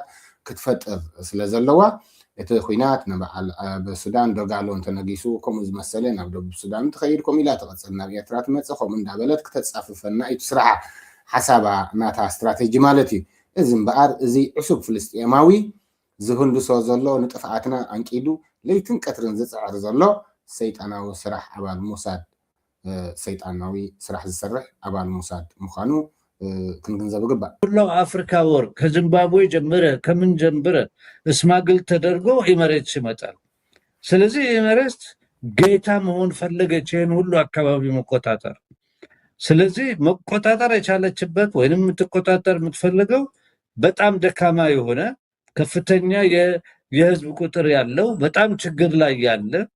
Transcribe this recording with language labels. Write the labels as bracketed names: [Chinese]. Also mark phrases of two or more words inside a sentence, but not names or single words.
[Tigrinya] ክትፈጥር ስለ ዘለዋ እቲ ኩናት ንበዓል ኣብ ሱዳን ዶጋሎ እንተነጊሱ ከምኡ ዝመሰለ ናብ ደቡብ ሱዳን ትኸይድ ከምኡ ኢላ ትቐፅል ናብ ኤርትራ ትመፅእ ከምኡ እንዳበለት ክተፃፍፈና እዩ ስራሓ ሓሳባ ናታ ስትራቴጂ ማለት እዩ። እዚ እምበኣር እዚ ዕሱብ ፍልስጤማዊ ዝህንድሶ ዘሎ ንጥፍኣትና አንቂዱ ለይትን ቀትርን ዝፅዕር ዘሎ ሰይጣናዊ ስራሕ ኣባል ሙሳድ ሰይጣናዊ ስራሕ ዝሰርሕ ኣባል ሙሳድ ምዃኑ ክንግንዘብ ግባእ። [Amharic] ሁላው አፍሪካ ወርቅ ከዚምባብዌ ጀምረ ከምን ጀምረ እስማግል ተደርጎ ኤሚሬትስ ይመጣል። ስለዚህ ኤሚሬትስ ጌታ መሆን ፈለገች ይህን ሁሉ አካባቢ መቆጣጠር። ስለዚህ መቆጣጠር የቻለችበት ወይንም የምትቆጣጠር የምትፈልገው በጣም ደካማ የሆነ ከፍተኛ የህዝብ ቁጥር ያለው በጣም ችግር ላይ ያለ